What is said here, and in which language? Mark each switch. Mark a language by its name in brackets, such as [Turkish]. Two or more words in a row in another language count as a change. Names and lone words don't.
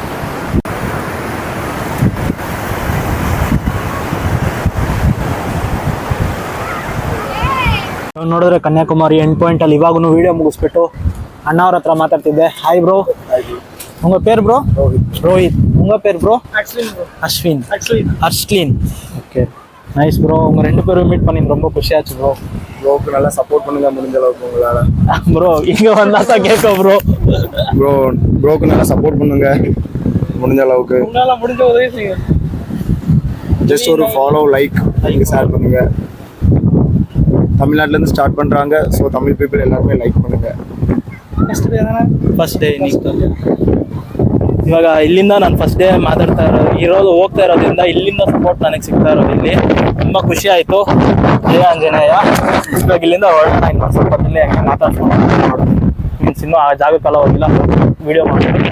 [Kannada] ನೋಡಿದ್ರೆ ಕನ್ಯಾಕುಮಾರಿ ಎಂಡ್ ಪಾಯಿಂಟಲ್ಲಿ ಇವಾಗೂ ವೀಡಿಯೋ ಮುಗಿಸ್ಬಿಟ್ಟು ಅಣ್ಣ ಅವ್ರ ಹತ್ರ ಮಾತಾಡ್ತಿದ್ದೆ. [English] hi bro. [Tamil] உங்க பேரு ப்ரோ? ரோஹித். உங்க பேரு ப்ரோ? ಅಶ್ವಿನ್. அர்ஷ்லின். [English] okay, nice bro. [Tamil] உங்கள் 2 பேரும் மீட் பண்ணி ரொம்ப குஷியாச்சு ப்ரோ. ப்ரோக்கு நல்லா சப்போர்ட் பண்ணுங்க முடிஞ்ச அளவுக்கு உங்களால. ப்ரோ இங்க வந்தா தான் கேட்க ப்ரோ. ப்ரோக்கு நல்லா சப்போர்ட் பண்ணுங்க முடிஞ்ச அளவுக்கு. உங்களால முடிஞ்ச உதவி செய்யுங்க. ஜஸ்ட் ஒரு ஃபாலோ, [English] like share [Tamil] பண்ணுங்க. தமிழ்நாட்டிலேருந்து ஸ்டார்ட் பண்ணுறாங்க. [English] so Tamil people [Tamil] எல்லாருமே லைಕ್ பண்ணுங்க. [English] first day [Kannada] ಇವಾಗ ಇಲ್ಲಿಂದ ನಾನು [English] first day [Kannada] ಮಾತಾಡ್ತಾ ಹೋಗ್ತಾ ಇರೋದ್ರಿಂದ ಇಲ್ಲಿಂದ ಸಪೋರ್ಟ್ ನನಗೆ ಸಿಗ್ತಾ ಇರೋದು ಇಲ್ಲಿ ತುಂಬ ಖುಷಿ ಆಯಿತು. ಜೈ ಆಂಜನೇಯ. ಇವಾಗ ಇಲ್ಲಿಂದ ಹೊರಡೋಣ. ಇನ್ನು ಸ್ವಲ್ಪ ಇಲ್ಲೇ ಹಂಗೆ ಮಾತಾಡ್ಸ್ಕೊಂಡು ಮೀನ್ಸ್ ಇನ್ನೂ ಆ ಜಾಗಕ್ಕೆಲ್ಲ ಹೋಗಿಲ್ಲ, ವೀಡಿಯೋ ಮಾಡಿ.